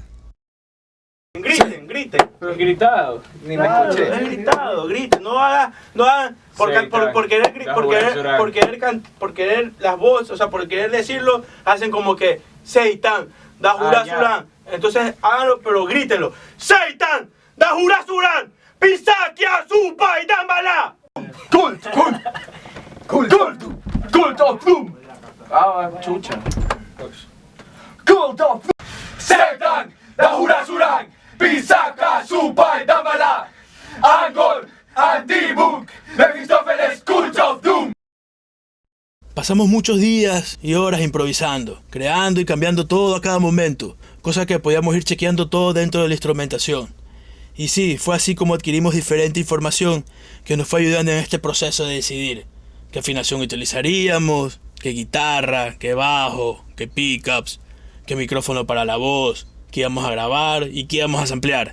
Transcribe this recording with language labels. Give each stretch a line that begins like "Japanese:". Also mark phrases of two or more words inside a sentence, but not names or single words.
Spanish: Griten. Pero gritado, ni me Claro, escuché. es gritado, griten, no hagan por querer las voces, o sea, por querer decirlo, hacen como que Seitan, Dahura ya. Suran. Entonces háganlo, pero grítenlo. Seitan, Dahura Suran, Pisakia Supa y Dambala. Cult of Doom. Ah, chucha. Cult of Doom. Seitan, Dahura Suran, Pisaka Supa y Dambala. Angol, Antibuk, Mephistófeles, Cult of Doom. Pasamos muchos días y horas improvisando, creando y cambiando todo a cada momento, cosa que podíamos ir chequeando todo dentro de la instrumentación. Y sí, fue así como adquirimos diferente información que nos fue ayudando en este proceso de decidir qué afinación utilizaríamos, qué guitarra, qué bajo, qué pickups, qué micrófono para la voz, qué íbamos a grabar y qué íbamos a samplear.